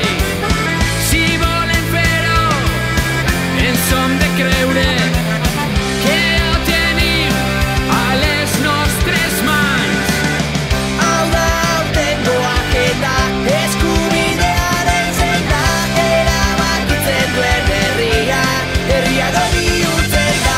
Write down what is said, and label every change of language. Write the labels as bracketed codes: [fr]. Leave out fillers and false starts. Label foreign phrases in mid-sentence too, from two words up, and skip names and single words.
[ca] Si volem fer-ho, ens hem de creure que ho tenim a les nostres mans. [eu] Hau da aurtengo agenda, eskubidearen senda, erabakitzen duen herria, herriago bihurtzen da.